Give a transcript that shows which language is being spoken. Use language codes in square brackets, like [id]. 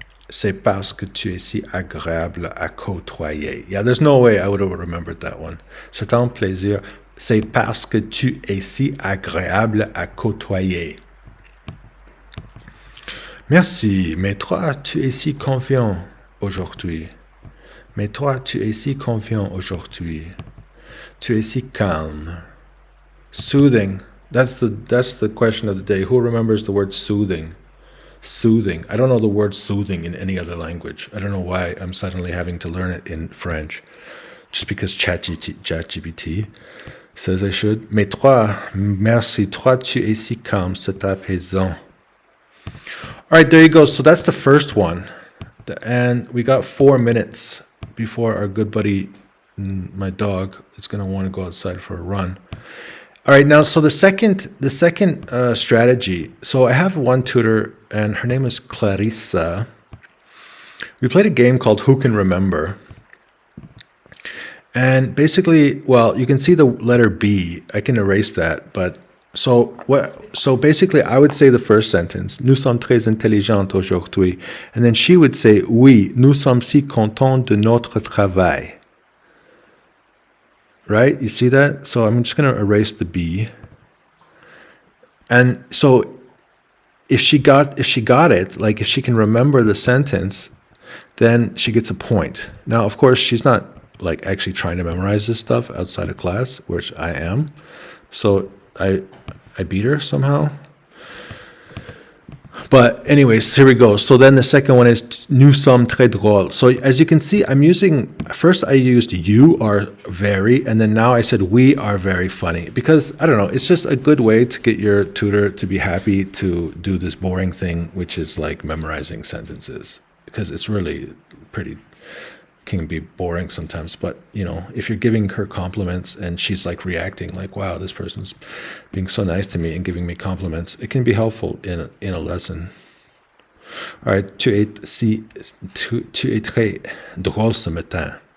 [fr] C'est parce que tu es si agréable à côtoyer. [en] Yeah, there's no way I would have remembered that one. [fr] C'est un plaisir. C'est parce que tu es si agréable à côtoyer. Merci, mais toi, tu es si confiant aujourd'hui. Mais toi, tu es si confiant aujourd'hui. Tu es si calme. Soothing. [en] That's the question of the day. Who remembers the word soothing? Soothing. I don't know the word soothing in any other language. I don't know why I'm suddenly having to learn it in French. Just because ChatGPT says I should. [fr] Mais toi, merci. Toi, tu es si calme. C'est apaisant. [en] All right, there you go. So that's the first one. And we got 4 minutes before our good buddy, my dog, is going to want to go outside for a run. All right, now, so the second strategy. So I have one tutor, and her name is Clarissa. We played a game called Who Can Remember? And basically, well, you can see the letter B. I can erase that, but So basically, I would say the first sentence. [fr] Nous sommes très intelligents aujourd'hui. [en] And then she would say, [fr] oui, nous sommes si contents de notre travail. [en] Right? You see that? So I'm just going to erase the B. And so if she got it, like if she can remember the sentence, then she gets a point. Now, of course, she's not like actually trying to memorize this stuff outside of class, which I am. So I beat her somehow. But anyways, here we go. So then the second one is [fr] nous sommes très drôle. [en] So as you can see, I'm using, first I used you are very, and then now I said we are very funny. Because, I don't know, it's just a good way to get your tutor to be happy to do this boring thing, which is like memorizing sentences. Because it's really pretty, can be boring sometimes. But, you know, if you're giving her compliments and she's like reacting like, wow, this person's being so nice to me and giving me compliments, it can be helpful in a lesson. All right, [fr] tu es très drôle ce matin.